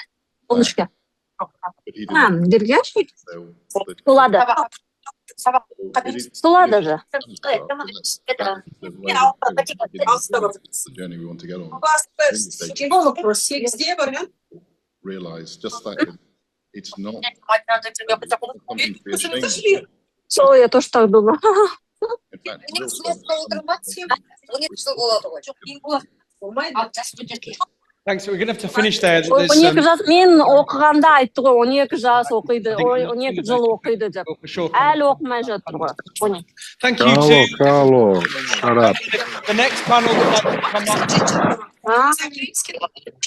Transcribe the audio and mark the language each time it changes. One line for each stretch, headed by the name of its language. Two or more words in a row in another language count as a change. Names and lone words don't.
English: But he didn't. The journey we want to get on. Realize just that it's not something to be ashamed of.
Russian: Я тоже так думаю.
English: In fact, Thanks. We're going to have to finish there.
Kazakh: Он екі жас, мен оқығанда айтты ғой, 12 жас оқиды, 12 жыл оқиды деп. Әлі оқымай жатыр ғой.
English: Thank you to Shut up. the next panel would like to come up.